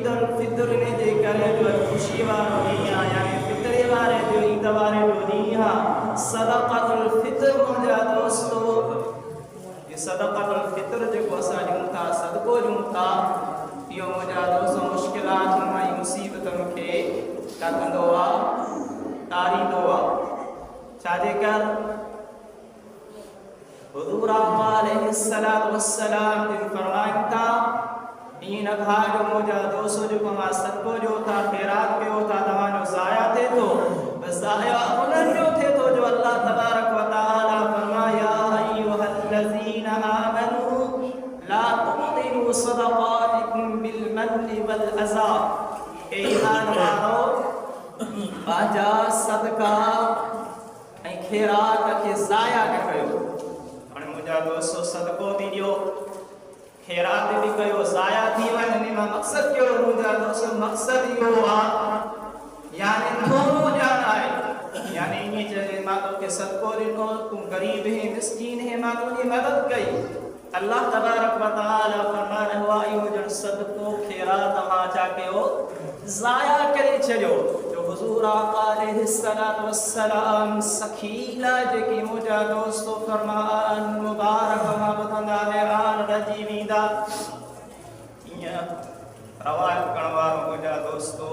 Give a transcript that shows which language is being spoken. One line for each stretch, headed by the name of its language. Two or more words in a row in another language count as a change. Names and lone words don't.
Sindhi: उल फितर इन जे करे जो ख़ुशी वारो ॾींहुं आहे यानी फितरे वारे जो ईद वारे जो ॾींहुं आहे सदक़तुल फितर मुंहिंजा दोस्तो ये सदक़तुल फितर जेको असां ॾियूं था सदको ॾियूं था इहो मुंहिंजा दोस्त मुश्किलात ऐं मुसीबतुनि खे छा कंदो आहे तारींदो आहे छाजे करे हुज़ूर आका
Arabic: عليه الصلاة والسلام
Sindhi: जिन फरमाइनि था ईअं न खाइजो मुंहिंजा दोस्त जेको मां सदको ॾियो था ख़ैरात कयो था तव्हांजो ज़ाया थिए थो बसि ज़ाया उन्हनि जो थिए थो जो
Arabic: الله تبارك وتعالى
Sindhi: फरमाया
Arabic: أيها الذين آمنوا لا تبطلوا صدقاتكم بالمن والأذى
Sindhi: ए ईमान वारो पंहिंजा सदका ऐं ख़ैरात खे ज़ाया न कयो हाणे मुंहिंजा दोस्तो सदको बि ॾियो ख़ैरात बि कयो ज़ाया थी वञे हिन मां मक़सदु कहिड़ो मुंहिंजा दोस्त मक़सदु इहो आहे यानी थोरो ॼाण आहे यानी ईअं चए मां तोखे सदको ॾिनो तूं ग़रीब है मिस्कीन है मां तुंहिंजी मदद कई
Arabic: الله تبارك وتعالى
Sindhi: फरमा रहियो आहे इहो ॼण सदको ख़ैरात मां छा कयो ज़ाया करे छॾियो जो हुज़ूर आका
Arabic: عليه الصلاة والسلام
Sindhi: सखीला जेकी मुंहिंजा दोस्तो फरमान मुबारक मां ॿुधंदा हैरान रहिजी वेंदा ईअं रवायत करण वारो मुंहिंजा दोस्तो